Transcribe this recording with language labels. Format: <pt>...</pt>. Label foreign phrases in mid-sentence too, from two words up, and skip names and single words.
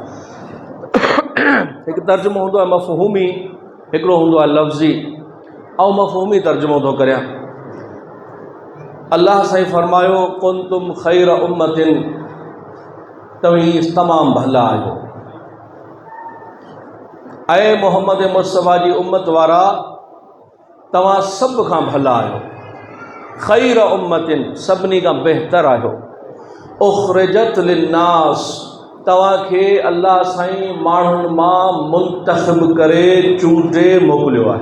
<sd>हिकु तर्जुमो हूंदो आहे मफ़हूमी, हिकिड़ो हूंदो आहे लफ़्ज़ी। ऐं मफ़हूमी तर्जुमो थो करियां। अल्लाह साईं फरमायो</sd> <ar>كنتم خير أمة,</ar> <sd>तव्हीं तमामु भला आहियो। ऐं मोहम्मद मुस्तफ़ा जी उम्मत वारा तव्हां सभ खां भला आहियो।</sd> <ar>خير أمة,</ar> <sd>सभिनी खां बहितर आहियो।</sd> <ar>أخرجت للناس,</ar> <sd>तव्हांखे अल्लाह साईं माण्हुनि मां मुंतख़िब करे चूंडे मोकिलियो आहे।</sd>